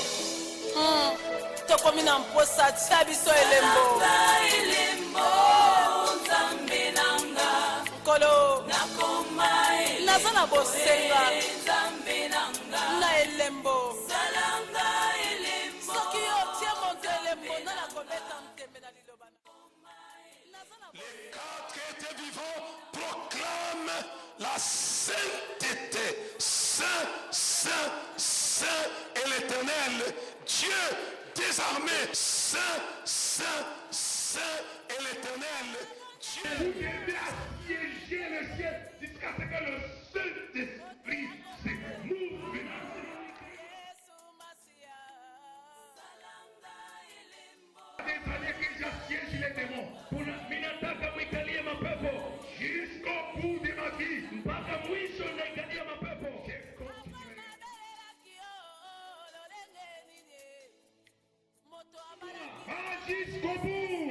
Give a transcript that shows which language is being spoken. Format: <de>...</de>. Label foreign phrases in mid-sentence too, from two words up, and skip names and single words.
<ln>Tokomi na mposa tia biso elembo Mokolo naza na bosenga na elembo soki otie moto elembo na nakobeta mtembe na liloba.</ln> <fr>Les quatre qui étaient vivants proclament la sainteté. Saint, Saint, Saint est l'Éternel, Dieu des armées. Saint, Saint, Saint est l'Éternel, Dieu. Vous devez assiéger le ciel jusqu'à ce que le Saint-Esprit se mouve. Des années que j'assiège les démons.</fr> <sw>Minataka mwikalie mapepo</sw> <fr>jusqu'au bout de ma vie.</fr> <sw>Mpaka mwisho naikalia mapepo.</sw> <fr>Jusqu'au bout.</fr>